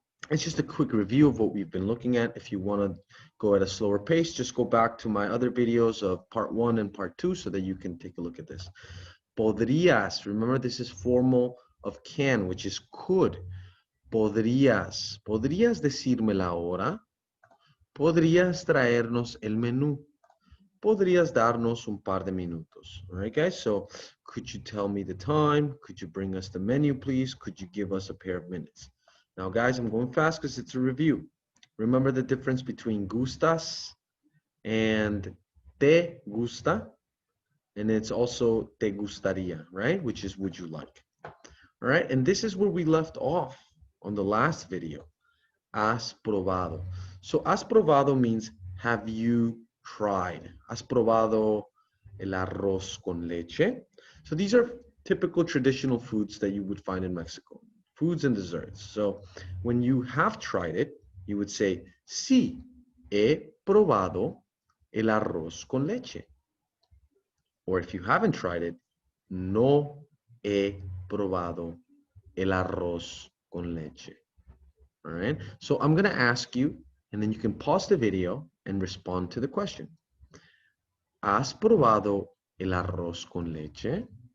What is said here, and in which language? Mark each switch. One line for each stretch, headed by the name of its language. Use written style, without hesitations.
English: It's just a quick review of what we've been looking at. If you want to go at a slower pace, just go back to my other videos of part 1 and part 2 so that you can take a look at this.
Spanish: Podrías.
English: Remember, this is formal of can, which is could.
Spanish: Podrías. ¿Podrías decirme la hora? ¿Podrías traernos el menú? ¿Podrías darnos un par de minutos?
English: All right, guys? So, could you tell me the time? Could you bring us the menu, please? Could you give us a pair of minutes? Now, guys, I'm going fast because it's a review. Remember the difference between gustas and te gusta? And it's also te gustaría, right? Which is would you like? All right, and this is where we left off on the last video.
Spanish: Has probado.
English: So, has probado means have you tried?
Spanish: Has probado el arroz con leche?
English: So, these are typical traditional foods that you would find in Mexico. Foods and desserts. So, when you have tried it, you would say,
Spanish: sí, he probado el arroz con leche.
English: Or if you haven't tried it,
Spanish: no he probado el arroz con leche.
English: All right. So I'm going to ask you, and then you can pause the video and respond to the question.
Spanish: ¿Has probado el arroz con leche?